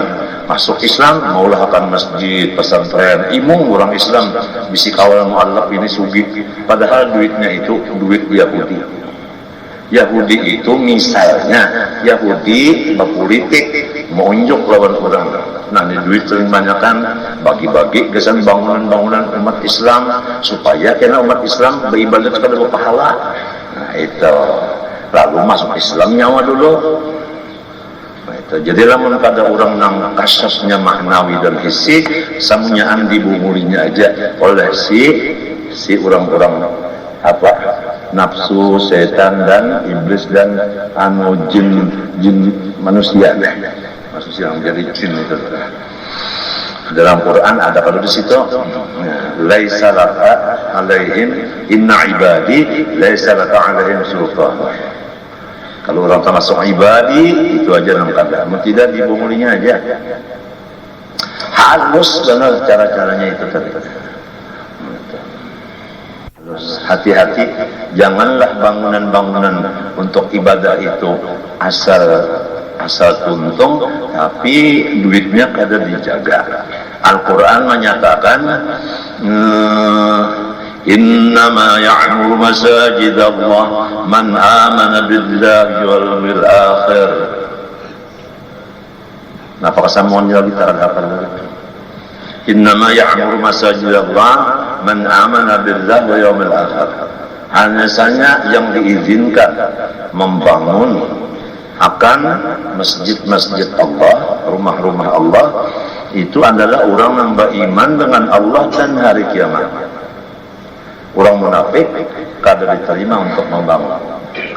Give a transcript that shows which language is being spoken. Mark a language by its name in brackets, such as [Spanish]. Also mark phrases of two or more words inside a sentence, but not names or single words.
[Banjar] masuk Islam maulahkan masjid pesantren imung orang Islam bisi kawal mu'allaf ini sugih, padahal duitnya itu duit Yahudi itu misalnya Yahudi berpolitik mau unjuk lawan orang, nah ini duit sering banyakkan bagi-bagi kesan bangunan-bangunan umat Islam supaya kena umat Islam beribadat kepada pahala. Nah itu lalu masuk Islam nyawa dulu. Nah, itu jadilah kada orang nang kasyafnya maknawi dan hissi samunyaan dibumulinya aja oleh si orang-orang apa nafsu, setan dan iblis dan jin manusia yang jadi jin itu. Dalam Quran ada kalau di situ [Arabic] ليس لك عليهم إن عبادي ليس لك عليهم سلطان. [Banjar] Kalau orang termasuk ibadi itu aja nang kada, tidak dibumulinya aja. Halus benar cara-caranya itu tadi. Hati-hati, janganlah bangunan-bangunan untuk ibadah itu asal tuntung, tapi duitnya kada dijaga. Al-Quran menyatakan, [Arabic] إنما يعمر مساجد الله من آمن بالله واليوم الآخر. [Banjar] Napa kesamuannya lagi terhadap [Arabic] إنما يعمر مساجد الله من آمن بالله واليوم الآخر. [Banjar] Hanya saja yang diizinkan membangun akan masjid-masjid Allah, rumah-rumah Allah itu adalah orang yang beriman dengan Allah dan hari kiamat. Orang munafik kada diterima untuk membangun.